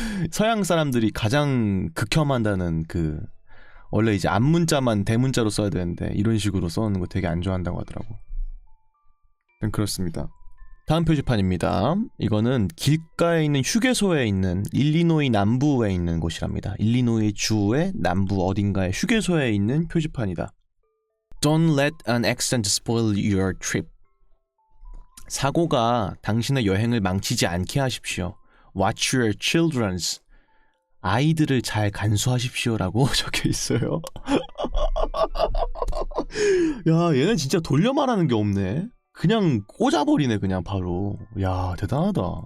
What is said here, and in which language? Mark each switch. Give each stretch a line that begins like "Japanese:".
Korean: 서양 사람들이 가장 극혐한다는 그 원래 이제 앞문자만 대문자로 써야 되는데 이런 식으로 써놓는 거 되게 안 좋아한다고 하더라고. 그렇습니다. 다음 표지판입니다. 이거는 길가에 있는 휴게소에 있는 일리노이 남부에 있는 곳이랍니다. 일리노이 주의 남부 어딘가에 휴게소에 있는 표지판이다.
English: Don't let an accident spoil your trip.
Korean: 사고가 당신의 여행을 망치지 않게 하십시오.
English: Watch your children's.
Korean: 아이들을 잘 간수하십시오라고 적혀 있어요. 야, 얘는 진짜 돌려 말하는 게 없네. 그냥 꽂아버리네 그냥 바로. 야, 대단하다.